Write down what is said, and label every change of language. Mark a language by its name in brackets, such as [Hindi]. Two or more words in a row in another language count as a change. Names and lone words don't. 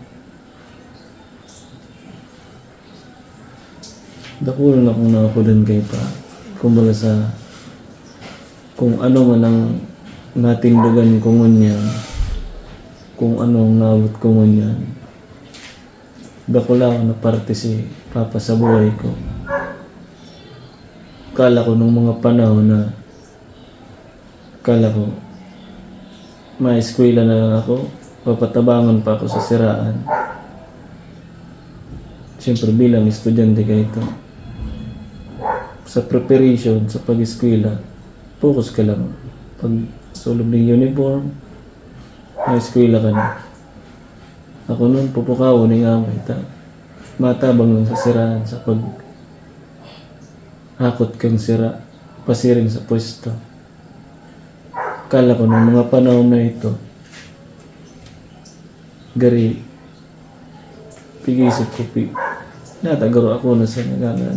[Bikol] Dakulan akong nakakudan kay Pa. Kumbaga sa kung ano man ang natindugan ko ngunyan, kung ano ang nabot ko ngunyan, dakula ako na parte si Papa sa buhay ko. Kala ko nung mga panahon na kala ko ma-eskwela na lang ako, papatabangan pa ako sa siraan. [Filipino] Siyempre bilang estudyante ka ito, sa preparation, sa pag-eskwela, focus ka lang. [Bikol] Pag sulog ng uniform, ma-eskwela ka na. Ako nun, pupukaw ni amay, matabang lang sa siraan, sa pag hakot kang sira, pasiring sa pwesto. [Filipino] Kala ko nung mga panahon na ito, [Bikol] gari, pigisip ko, Nyata garo ako na sa nagana.